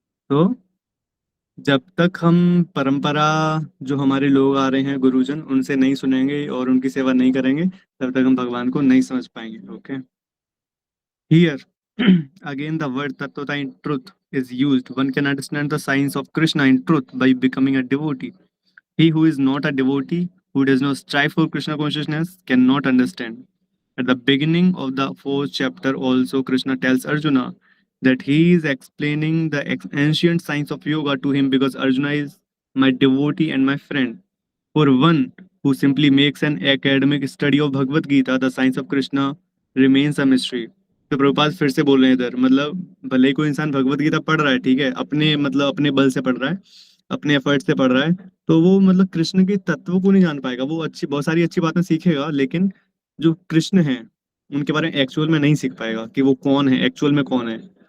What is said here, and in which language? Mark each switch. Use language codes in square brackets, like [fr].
[hi] तो जब तक हम परंपरा, जो हमारे लोग आ रहे हैं गुरुजन, उनसे नहीं सुनेंगे और उनकी सेवा नहीं करेंगे, तब तक हम भगवान को नहीं समझ पाएंगे। Okay. [en] Here again the word तत्वता in truth is used. One can understand the signs of Krishna in truth by becoming a devotee. He who is not a devotee, who does not strive for Krishna consciousness, cannot understand. At the beginning of the fourth chapter, also, Krishna tells Arjuna that he is explaining the ancient science of yoga to him because Arjuna is my devotee and my friend. For one who simply makes an academic study of Bhagavad Gita, the science of Krishna remains a mystery. [hi] तो प्रभुपाद फिर से बोल रहे हैं इधर, मतलब भले ही कोई इंसान भगवत गीता पढ़ रहा है, ठीक है, अपने मतलब अपने बल से पढ़ रहा है, अपने एफर्ट से पढ़ रहा है, तो वो मतलब कृष्ण के तत्व को नहीं जान पाएगा। वो अच्छी बहुत सारी अच्छी बातें सीखेगा, लेकिन जो कृष्ण है उनके बारे में एक्चुअल में नहीं सीख पाएगा कि वो कौन है, एक्चुअल में कौन है।